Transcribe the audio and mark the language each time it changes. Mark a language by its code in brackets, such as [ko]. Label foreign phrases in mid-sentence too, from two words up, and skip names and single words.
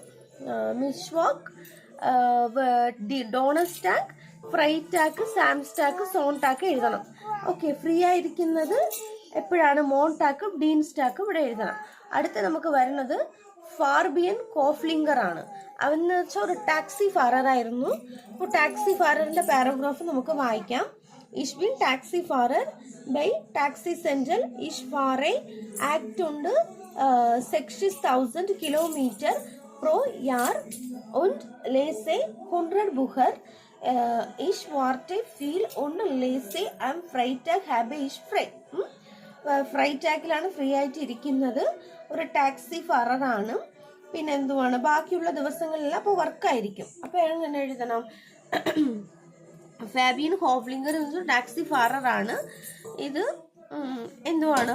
[de] Mittwoch, Donnerstag, Freitag, Samstag, Sonntag [ml] എഴുതണം. ഓക്കെ, ഫ്രീ ആയിരിക്കുന്നത് എപ്പോഴാണ്? മോൺടാക്കും ഡീൻസ്റ്റാക്കും ഇവിടെ എഴുതണം. അടുത്ത് നമുക്ക് വരുന്നത് ഫാർബിയൻ കോഫ്ലിംഗർ ആണ്. അവന്ന് വെച്ചാൽ ഒരു ടാക്സി ഫാററായിരുന്നു. അപ്പോൾ ടാക്സി ഫാററിന്റെ പാരഗ്രാഫ് നമുക്ക് വായിക്കാം. [de] Ich bin Taxifahrer bei Taxi Central. Ich fahre 60.000 Kilometer pro Jahr und lese 100 Bücher. Ich warte viel und lese am Freitag habe ich frei. [ml] ഫ്രൈറ്റാക്കിലാണ് ഫ്രീ ആയിട്ട് ഇരിക്കുന്നത്. ഒരു ടാക്സി ഫാററാണ്. പിന്നെ എന്തുവാണ്? ബാക്കിയുള്ള ദിവസങ്ങളിലെല്ലാം അപ്പോൾ വർക്കായിരിക്കും. അപ്പോൾ എങ്ങനെ എഴുതണം? ഫാബിയൻ ഹോഫ്ലിംഗർ ടാക്സി ഫാറർ ആണ്. ഇത് എന്തുവാണ്?